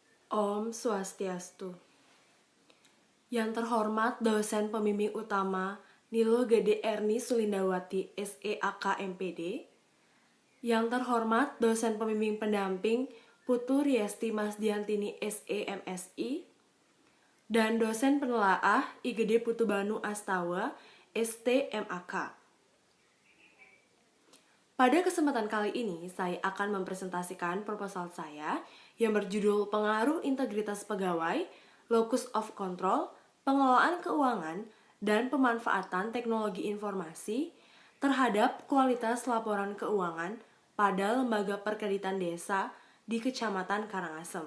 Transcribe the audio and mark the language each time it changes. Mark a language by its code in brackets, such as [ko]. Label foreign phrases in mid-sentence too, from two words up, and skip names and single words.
[id] Om Swastiastu. Yang terhormat dosen pembimbing utama Nilo Gede Erni Sulindawati SEAK MPD. Yang terhormat dosen pembimbing pendamping Putu Riesti Masdiantini SEMSI. Dan dosen penelaah IGD Putu Banu Astawa STMAK. Pada kesempatan kali ini, saya akan mempresentasikan proposal saya yang berjudul Pengaruh Integritas Pegawai, Locus of Control, Pengelolaan Keuangan, dan Pemanfaatan Teknologi Informasi terhadap kualitas laporan keuangan pada Lembaga Perkreditan Desa di Kecamatan Karangasem.